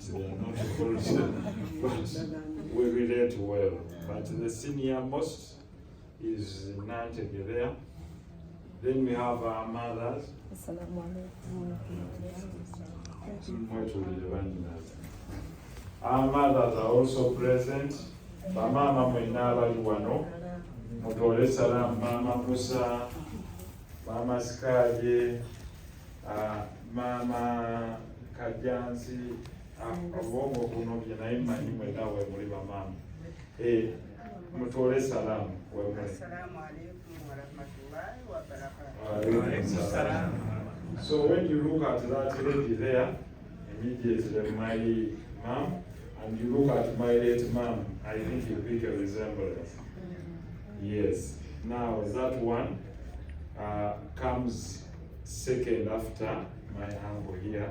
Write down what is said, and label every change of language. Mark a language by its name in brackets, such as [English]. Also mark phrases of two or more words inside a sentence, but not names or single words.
[English] They are not old, but we relate well. But the senior most is Nanteke there. Then we have our mothers. Our mothers are also present. Mama Moinala Luano, Motore Salam, Mama Musa, Mama Skaje, Mama Kajansi, Abongo Kuno Yanaima Nimweda Wemuriba Mam. Motore Salam, [Arabic] السلام عليكم ورحمة الله وبركاته. [English] So when you look at that lady there, immediately my mom, and you look at my late mom, I think you pick a resemblance. Yes. Now that one comes second after my uncle here.